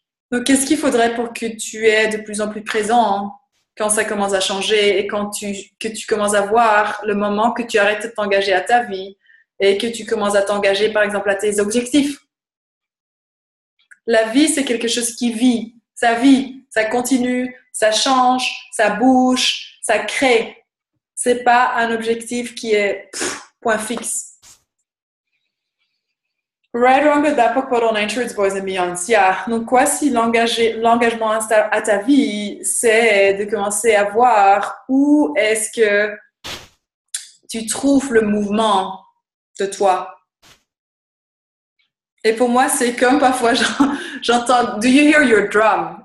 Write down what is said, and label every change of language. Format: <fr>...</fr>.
<fr>Donc, qu'est-ce qu'il faudrait pour que tu es de plus en plus présent quand ça commence à changer et que tu commences à voir le moment que tu arrêtes de t'engager à ta vie et que tu commences à t'engager, par exemple, à tes objectifs. La vie, c'est quelque chose qui vit, ça continue, ça change, ça bouge, ça crée. C'est pas un objectif qui est point fixe.</fr> <en>Right, wrong, good, bad, POC, POD, all nine boys and beyonds. Yeah.</en> <fr>Donc, quoi si l'engagement à ta vie, c'est de commencer à voir où est-ce que tu trouves le mouvement de toi. Et pour moi, c'est comme parfois, j'entends,</fr> <en>do you hear your drum?</en>